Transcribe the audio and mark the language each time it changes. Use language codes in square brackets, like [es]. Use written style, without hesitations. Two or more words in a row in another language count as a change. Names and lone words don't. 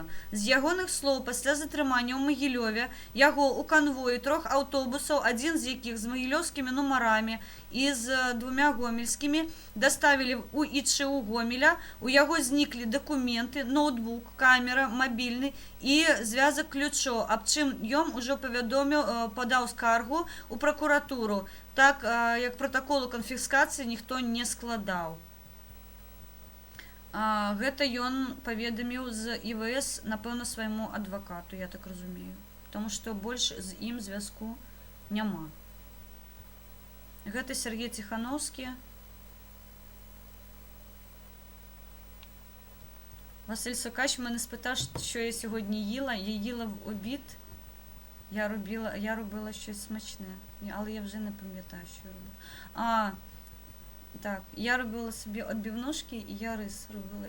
[uk] З ягоних слов, після затримання у Могилеві, його у конвої 3 автобусів, один з яких з могилевськими номерами і з 2 гомельськими, доставили у ІЧУ Гомеля. У його зникли документи, ноутбук, камера, мобільний і зв'язок ключів, об чим йому вже подав скаргу у прокуратуру, так як протоколу конфіскації ніхто не складав. [be] Гэта ён паведаміў з ІВС, напэўна, свайму адвакату, я так разумею. Потому што больш з ім звязку няма. Гэта Сергей Тихановскі. [uk] Василь Сокач мене спитав, що я сьогодні їла. Я їла в обід. Я робила щось смачне. Але я вже не пам'ятаю, що я робила. Так, я робила собі відбивнушки і я рис робила.